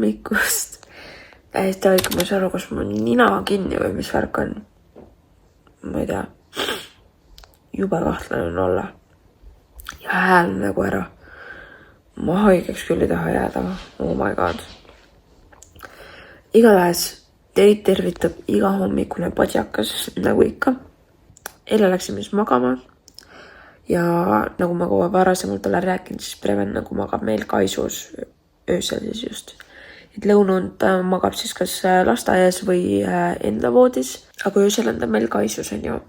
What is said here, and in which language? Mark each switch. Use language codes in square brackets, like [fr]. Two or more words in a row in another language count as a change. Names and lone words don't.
[et] hommikust. Täiesti haige, ma ei saa aru, kas mul nina kinni või mis värk on. Ma ei tea. Jube kahtlane on olla. Ja hääl nagu ära. Ma haigeks küll ei taha jääda. [en] Oh my god. [et] Igatahes teid tervitab iga hommikune padjakas, nagu ikka. Eile läksime siis magama. Ja nagu ma kogu varasemalt olen rääkinud, siis Preven nagu magab meil Kaisus öösel siis just. Et lõunund magab siis kas lasteaias või enda voodis, aga öösel on ta meil Kaisus on ju.